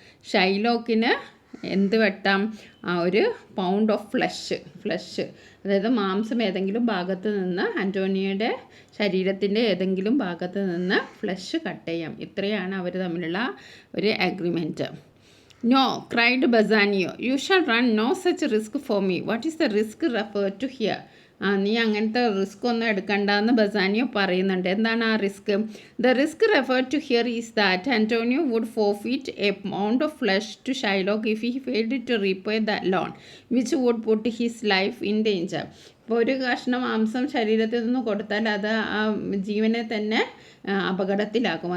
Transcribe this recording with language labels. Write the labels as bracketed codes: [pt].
[ml] ഷൈലോക്കിന് എന്ത് വെട്ടാം? ഒരു pound of flush, അതായത് മാംസം ഏതെങ്കിലും ഭാഗത്ത് നിന്ന്, അന്റോണിയോയുടെ ശരീരത്തിൻ്റെ ഏതെങ്കിലും ഭാഗത്ത് നിന്ന് ഫ്ലഷ് കട്ട് ചെയ്യാം. ഇത്രയാണ് അവർ തമ്മിലുള്ള ഒരു agreement. [en] No, cried Bassanio. You shall run no such risk for me. What is the risk referred to here? [ml] നീ അങ്ങനത്തെ റിസ്ക് ഒന്നും എടുക്കണ്ടെന്ന് ബസാനിയോ പറയുന്നുണ്ട്. എന്താണ് ആ risk? [en] The risk referred to here is that Antonio would forfeit A pound of flush to Shylock if he failed to repay the loan which would puttu his life in danger. [ml] ഇപ്പോൾ ഒരു കഷ്ണം മാംസം ശരീരത്തിൽ നിന്ന് കൊടുത്താൽ അത് ആ ജീവനെ തന്നെ അപകടത്തിലാക്കും.